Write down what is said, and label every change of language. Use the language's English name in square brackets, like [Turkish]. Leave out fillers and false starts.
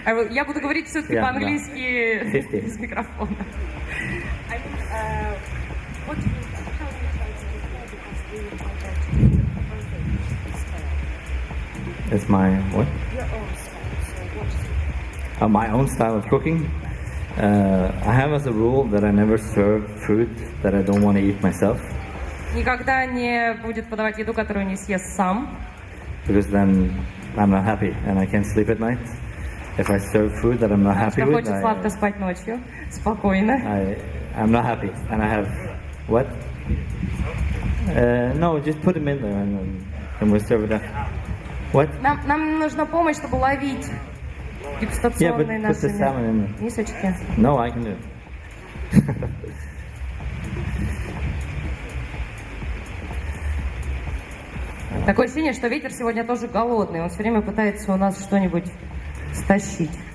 [Russian] я буду говорить все-таки по-английски без микрофона. [English] What do you try to prepare because we is my what? Your own style. So what is it? My own style of cooking. I have as a rule that I never serve food that I don't want to eat myself. [Russian] Никогда не будет подавать еду, которую не съест сам. [English] Because then I'm not happy and I can't sleep at night. If I serve food that I'm not happy with, [Russian] хочет сладко спать ночью, спокойно. [English] I'm not happy and I have what? No, just put them in there and we'll serve it up. What? [Russian] Нам нужна помощь, чтобы ловить дегустационные наши мисочки. [English] No, I can do it. [Russian] Такое ощущение, что ветер сегодня тоже голодный. Он все время пытается у нас что-нибудь стащить.